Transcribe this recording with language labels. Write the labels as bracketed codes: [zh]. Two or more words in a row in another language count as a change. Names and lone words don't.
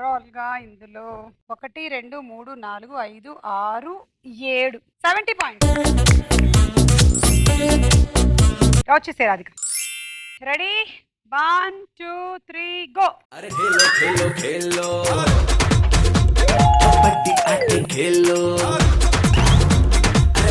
[te] టోటల్ గా ఇందులో 1 2 3 4 5 6 7 70 పాయింట్స్ వచ్చేసే రాధిక. [en] ready 1 2 3 go. [hi] अरे खेलो खेलो खेलो कबड्डी आके खेलो अरे